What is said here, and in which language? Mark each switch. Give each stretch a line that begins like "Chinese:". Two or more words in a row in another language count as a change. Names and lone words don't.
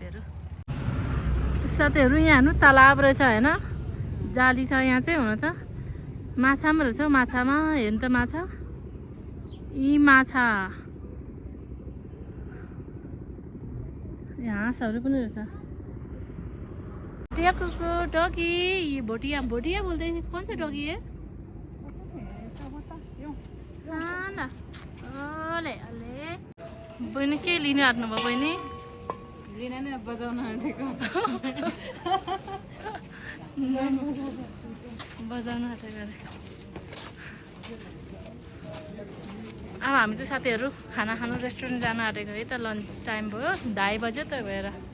Nepali: साथीहरू यहाँ हेर्नु तालाब रहेछ होइन जाली छ यहाँ चाहिँ हुन त माछा पनि रहेछ माछामा हेर्नु त माछा यी माछा हाँसहरू पनि रहेछ
Hindi: डगी ये भोटिया भोटिया बोलते हैं कौन सा डॉगी है ना
Nepali: अले अले बहिनी के लिनु आँट्नु भयो बहिनी लिन नै बजाउन आँटेको बजाउन आँटेको अरे अब हामी चाहिँ साथीहरू खाना खानु रेस्टुरेन्ट जान आँटेको है त
English: lunch time
Nepali: भयो 2:30 बज्यो त भएर